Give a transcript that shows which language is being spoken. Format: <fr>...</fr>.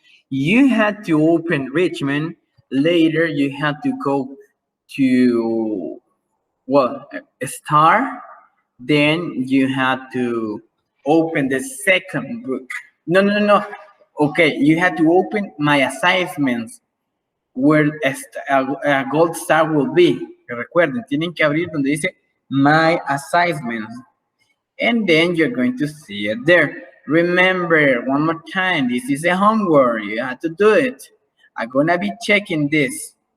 <en>You had to open Richmond. Later, you had to go to, well, a star. Then you had to open the second book. No. Okay, you had to open my assignments where a gold star will be.</en> <es>Recuerden, tienen que abrir donde dice</es> <en>my assignments. And then you're going to see it there. Remember, one more time, this is a homework. You have to do it. I'm gonna be checking this.</en>